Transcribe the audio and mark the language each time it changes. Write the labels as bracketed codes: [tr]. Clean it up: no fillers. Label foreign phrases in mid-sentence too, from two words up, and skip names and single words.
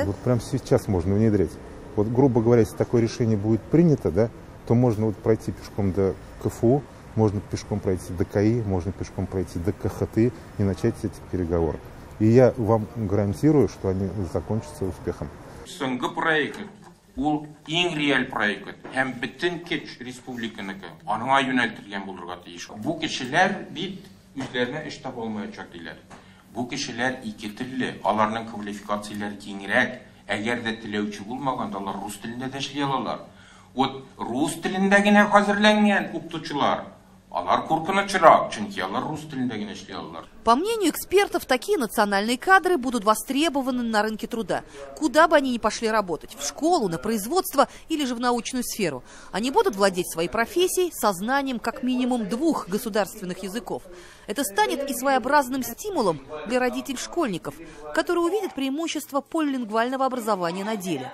[ru] Вот прямо сейчас можно внедрять. Вот, грубо говоря, если такое решение будет принято, да, то можно вот пройти пешком до КФУ, можно пешком пройти до КАИ, можно пешком пройти до КХТ и начать эти переговоры. И я вам гарантирую, что они закончатся успехом. [tt] Ул иң реаль проект һәм бөтен көч республиканыкы аңа юнәлтелгән булырга тиеш. Бу кешеләр бит үзләренә эш таба алмаячак диләр. Бу кешеләр ике телле, аларның квалификацияләре киңрәк. Әгәр дә теләүче булмаганда алар рус телендә дә эшли алалар. Вот рус телендә генә хәзерләнгән укытучылар алар куркынычрак, чөнки алар рус телендә генә эшли алалар. [ru] По мнению экспертов, такие национальные кадры будут востребованы на рынке труда. Куда бы они ни пошли работать, в школу, на производство или же в научную сферу. Они будут владеть своей профессией со знанием как минимум 2 государственных языков. Это станет и своеобразным стимулом для родителей-школьников, которые увидят преимущество полилингвального образования на деле.